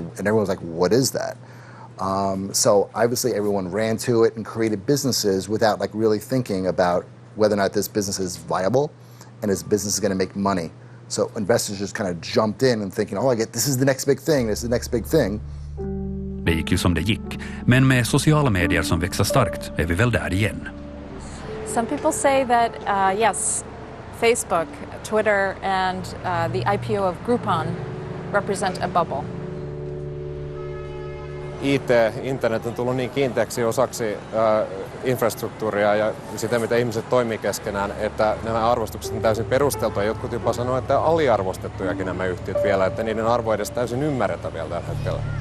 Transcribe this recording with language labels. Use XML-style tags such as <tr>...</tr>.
<en>And everyone was like, what is that? So obviously everyone ran to it and created businesses without really thinking about whether or not this business is viable and this business is going to make money. So investors just kind of jumped in and thinking, this is the next big thing, this is the next big thing.</en> <sv>Det gick ju som det gick. Men med sociala medier som växer starkt är vi väl där igen.</sv> <en>Some people say that, yes, Facebook, Twitter, and the IPO of Groupon represent a bubble.</en> <fi>Internet on tullut niin kiinteäksi osaksi infrastruktuuria ja sitä, mitä ihmiset toimii keskenään, että nämä arvostukset on täysin perusteltuja. Jotkut jopa sanoo, että aliarvostettujakin nämä yhtiöt vielä, että niiden arvo ei edes täysin ymmärretä vielä tällä hetkellä.</fi>